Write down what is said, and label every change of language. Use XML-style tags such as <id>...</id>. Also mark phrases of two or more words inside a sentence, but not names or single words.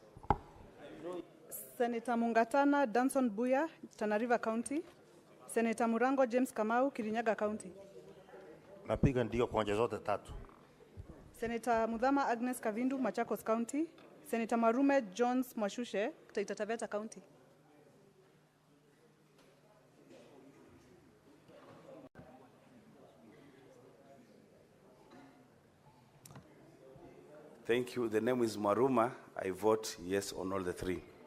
<en>Senator Mungatana Danson Buya, Tana River County. Senator Murango James Kamau, Kirinyaga County.</en> <sw>Napiga ndio kwa hoja zote tatu.</sw> <en>Senator Mudhama Agnes Kavindu, Machakos County. Senator Marume Jones Mwashushe, Taita Taveta County. Thank you. The name is Maruma. I vote yes on all the three.</en>